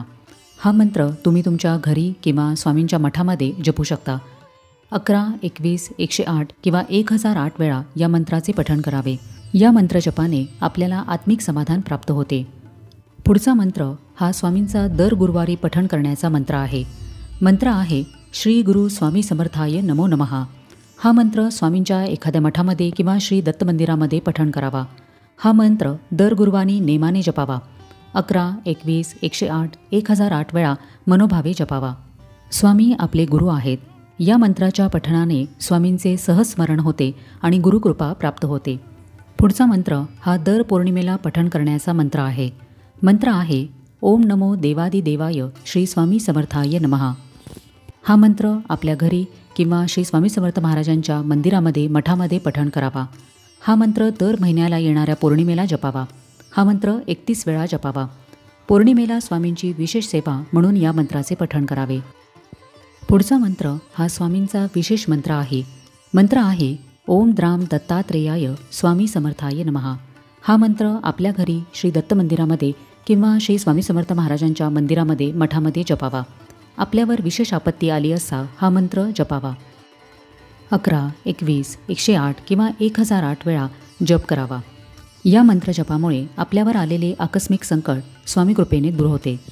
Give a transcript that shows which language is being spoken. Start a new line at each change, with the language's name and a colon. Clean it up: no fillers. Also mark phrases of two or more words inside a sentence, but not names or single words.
Marathi: हा मंत्र तुम्ही तुमच्या घरी किंवा स्वामींच्या मठामध्ये जपू शकता. 11, 21, 108 किंवा 1008 वेळा या मंत्राचे पठण करावे. या मंत्रजपाने आपल्याला आत्मिक समाधान प्राप्त होते. पुढचा मंत्र हा स्वामींचा दर गुरुवारी पठण करण्याचा मंत्र आहे. मंत्र आहे
Sanskrit: श्री गुरु स्वामी समर्थाय नमो नमः.
Marathi: हा मंत्र स्वामींच्या एखाद्या मठामध्ये किंवा श्री दत्त मंदिरामध्ये पठण करावा. हा मंत्र दर गुरुवारी नेमाने जपावा. 11, 21, 108, 1008 वेळा मनोभावे जपावा. स्वामी आपले गुरु आहेत. या मंत्राच्या पठणाने स्वामींचे सहस्मरण होते आणि गुरुकृपा प्राप्त होते. पुढचा मंत्र हा दर पौर्णिमेला पठण करण्याचा मंत्र आहे. मंत्र आहे
Sanskrit: ओम नमो देवादिदेवाय श्री स्वामी समर्थाय नमः.
Marathi: हा मंत्र आपल्या घरी किंवा श्री स्वामी समर्थ महाराजांच्या मंदिरामध्ये मठामध्ये पठण करावा. हा मंत्र दर महिन्याला येणाऱ्या पौर्णिमेला जपावा. हा मंत्र 31 वेळा जपावा. पौर्णिमेला स्वामींची विशेष सेवा म्हणून या मंत्राचे पठण करावे. पुढचा मंत्र हा स्वामींचा विशेष मंत्र आहे. मंत्र आहे
Sanskrit: ओम द्राम दत्तात्रेयाय स्वामी समर्थाय नमः.
Marathi: हा मंत्र आपल्या घरी श्री दत्त मंदिरामध्ये किंवा श्री स्वामी समर्थ महाराजांच्या मंदिरामध्ये मठामध्ये जपावा. आपल्यावर विशेष आपत्ती आली असता हा मंत्र जपावा. 11, 21, 108 किंवा 1008 वेळा जप करावा. या मंत्रजपामुळे आपल्यावर आलेले आकस्मिक संकट स्वामी कृपेने दूर होते.